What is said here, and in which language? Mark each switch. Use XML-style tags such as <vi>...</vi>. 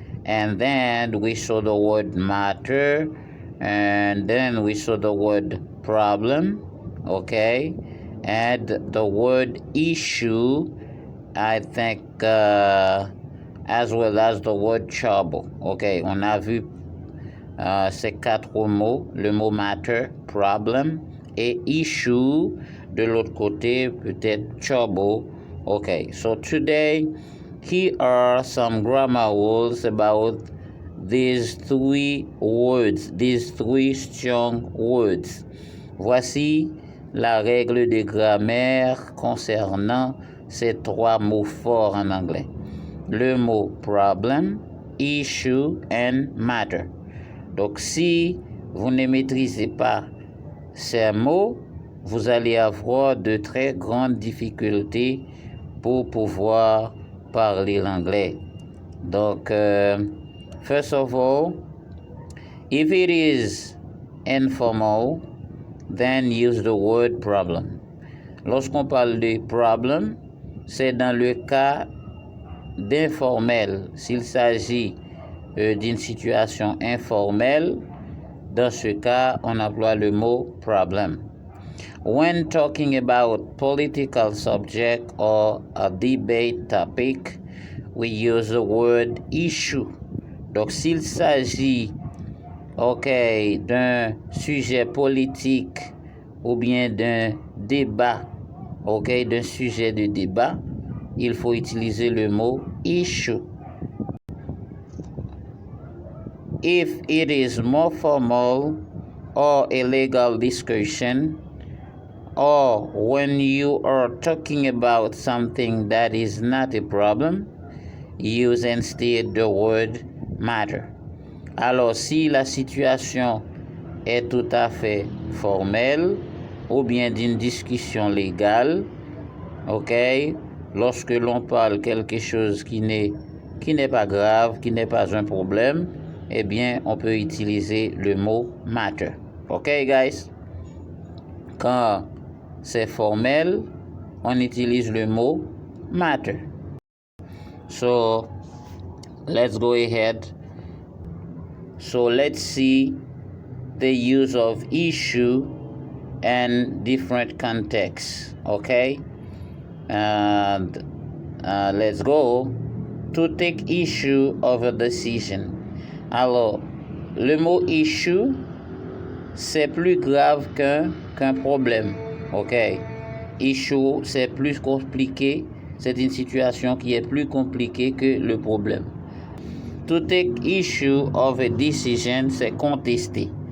<en>And then we saw the word matter, and then we saw the word problem. Okay, and the word issue, I think, as well as the word trouble.</en> <fr>Okay, on a vu ces quatre mots, le mot matter, problem, et issue, de l'autre côté, peut-être trouble.</fr> <en>Okay, so today, here are some grammar rules about these three words, these three strong words.</en> <fr>Voici la règle de grammaire concernant ces trois mots forts en anglais. Le mot problem, issue and matter. Donc, si vous ne maîtrisez pas ces mots, vous allez avoir de très grandes difficultés pour pouvoir parler l'anglais.</fr> <en>Donc, first of all, if it is informal, then use the word problem.</en> <fr>Lorsqu'on parle de problem, c'est dans le cas d'informel. S'il s'agit d'une situation informelle, dans ce cas, on emploie le mot problem.</fr> <en>When talking about political subject or a debate topic, we use the word issue.</en> <fr>Donc, s'il s'agit, d'un sujet politique ou bien d'un débat, d'un sujet de débat, il faut utiliser le mot issue.</fr> <en>If it is more formal or a legal discussion, or when you are talking about something that is not a problem, use instead the word matter.</en> <fr>Alors, si la situation est tout à fait formelle ou bien d'une discussion légale, ok, lorsque l'on parle quelque chose qui n'est pas grave, qui n'est pas un problème, eh bien, on peut utiliser le mot matter. Ok, guys? Quand c'est formel, on utilise le mot matter.</fr> <en>So, let's go ahead. So, let's see the use of issue and different contexts. Okay? And let's go. To take issue of a decision.</en> <fr>Alors, le mot issue, c'est plus grave qu'un problème. OK? Issue, c'est plus compliqué. C'est une situation qui est plus compliquée que le problème.</fr> <en>To take issue of a decision,</en> <fr>c'est contester.</fr>